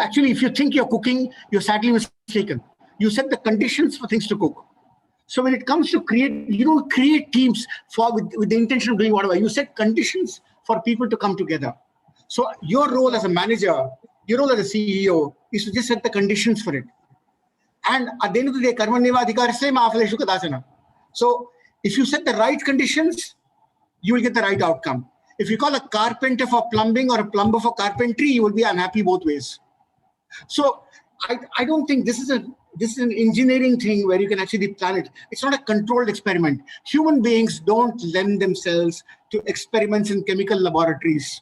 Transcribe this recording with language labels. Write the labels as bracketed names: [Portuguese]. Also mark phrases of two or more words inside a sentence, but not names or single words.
[English] Actually, if you think you're cooking, you're sadly mistaken. You set the conditions for things to cook. So when it comes to you don't create teams with the intention of doing whatever. You set conditions for people to come together. So your role as a manager, your role as a CEO is to just set the conditions for it. And at the end of the day, [Sanskrit] karmaneva adhikarsya ma phaleshu kadachana. [English] So if you set the right conditions, you will get the right outcome. If you call a carpenter for plumbing or a plumber for carpentry, you will be unhappy both ways. So I don't think this is an engineering thing where you can actually plan it. It's not a controlled experiment. Human beings don't lend themselves to experiments in chemical laboratories.